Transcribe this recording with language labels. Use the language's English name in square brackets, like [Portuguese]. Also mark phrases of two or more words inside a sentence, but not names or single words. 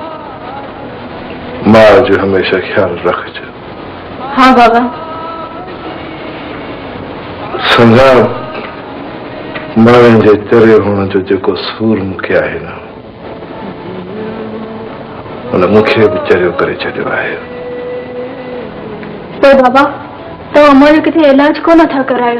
[Sindhi] माँ जो हमेशा ख्याल रख हाँ बाबा संगा माण्हुनि जे तेरे हुअण जो जेको सूर मूंखे आहे न उन मूंखे बि चरियो करे छॾियो आहे तो बाबा तो अमर किथे इलाज को नथा करायो